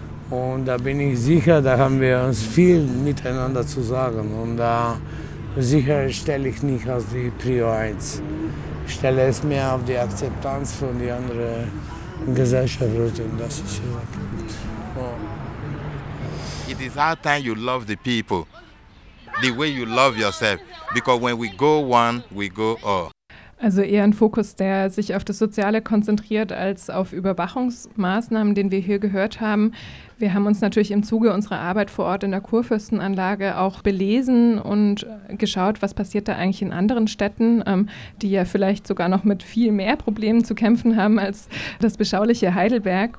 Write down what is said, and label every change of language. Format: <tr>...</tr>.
<de>Und da bin ich sicher, da haben wir uns viel miteinander zu sagen. Und da sicher stelle ich nicht als die Prio 1. Ich stelle es mehr auf die Akzeptanz von den anderen Gesellschaften. Das ist ja der Punkt. Oh.</de> <en>It is our time you love the people. The way you love yourself. Because when we go one, we go all.</en> <de>Also eher ein Fokus, der sich auf das Soziale konzentriert, als auf Überwachungsmaßnahmen, den wir hier gehört haben. Wir haben uns natürlich im Zuge unserer Arbeit vor Ort in der Kurfürstenanlage auch belesen und geschaut, was passiert da eigentlich in anderen Städten, die ja vielleicht sogar noch mit viel mehr Problemen zu kämpfen haben als das beschauliche Heidelberg.</de>